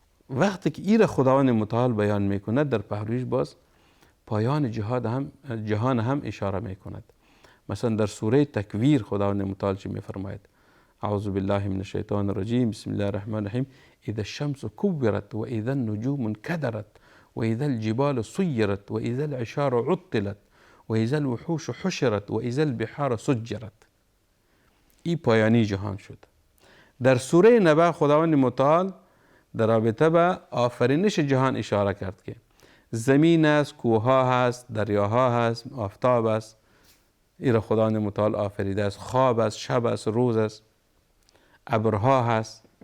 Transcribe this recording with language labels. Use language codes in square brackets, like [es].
[fa] وقتی که این را خداوند متعال بیان میکند، در پهلویش باز پایان جهان هم اشاره میکند. مثلا در سوره تکویر خداوند متعال چی میفرماید؟ [ar] اعوذ بالله من الشیطان الرجیم، بسم الله الرحمن الرحیم. اذا الشمس كورت و اذا النجوم انكدرت و اذا الجبال سيرت و اذا العشار عطلت و اذا الوحوش حشرت و اذا البحار سجرت. [fa] این پایانی جهان شد. در سوره نبأ خداوند متعال در رابطه به آفرینش جهان اشاره کرد که زمین است، کوهها هست، دریاها هست، آفتاب است. این را خداوند متعال آفریده است. خواب است، شب است، روز است، ابرها هست.